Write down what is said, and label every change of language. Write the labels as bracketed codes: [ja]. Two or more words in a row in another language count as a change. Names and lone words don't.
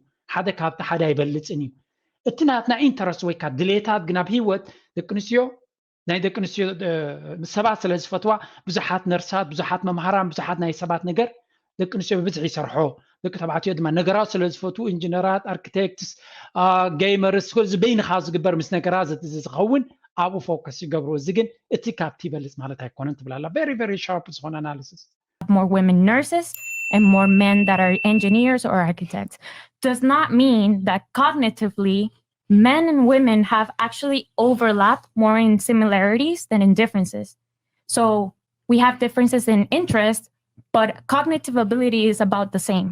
[ti] ሓደ ካብቲ ሓደ ኣይበልፅን እዩ እቲ ናትና ኢንተረስት ወይ ከዓ ድሌታት ግን ኣብ ሂወት ደቂ ኣንስትዮ ናይ ደቂ ኣንስትዮ ሰባት ስለ ዝፈትዋ ብዙሓት ነርሳት ብዙሓት መምሃራን ብዙሓት ናይ ሰባት ነገር ደቂ ኣንስትዮ ብብዝሒ ይሰርሖ ደቂ ተባዕትዮ ድማ ነገራት ስለ ዝፈትዉ ኢንጂነራት [en] architects gamers [ti] ኩሉ ዝበይንኻ ዝግበር ምስ ነገራት ዝኸውን ኣብኡ ፎከስ ይገብሩ እዚ ግን እቲ ካብቲ ይበልፅ ማለት ኣይኮነን ትብላላ [en] very very sharp [ti] ዝኾነ analysis [en] more women nurses and more men that are engineers or architects does not mean that cognitively men and women have actually overlapped more in similarities than in differences. So we have differences in interest, but cognitive ability is about the same.